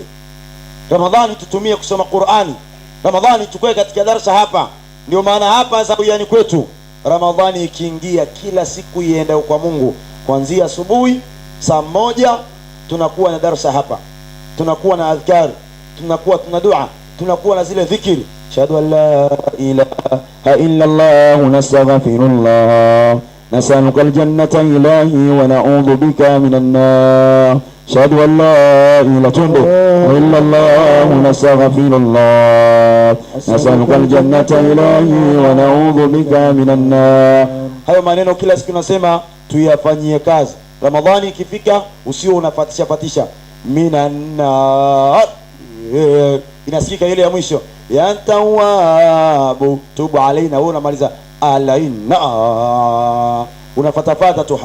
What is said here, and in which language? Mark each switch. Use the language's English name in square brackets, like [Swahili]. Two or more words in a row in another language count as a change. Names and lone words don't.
[Swahili] Ramadhani tutumie kusoma Qur'ani. Ramadhani tukue katika darasa hapa. Ndio maana hapa Zawiyani kwetu Ramadhani ikiingia kila siku iende kwa Mungu kuanzia asubuhi saa 1 tunakuwa na darsa hapa, tunakuwa na adhkar, tunakuwa tuna dua, tunakuwa na zile dhikri, [Arabic] أشهد أن لا إله إلا الله نستغفر الله نسألك الجنة إلهي ونعوذ بك من النار أشهد أن لا إله إلا الله نستغفر الله نسألك الجنة إلهي ونعوذ بك من النار. [Swahili] Hayo maneno kila siku nasema tuyafanyie kazi. Ramadhani ikifika usio unafatisha fatisha [Arabic] من النار, [Swahili] inasikika ile ya mwisho ya tawabu [Arabic] تب علينا, [Swahili] wewe unamaliza alaina, unafatafata tu.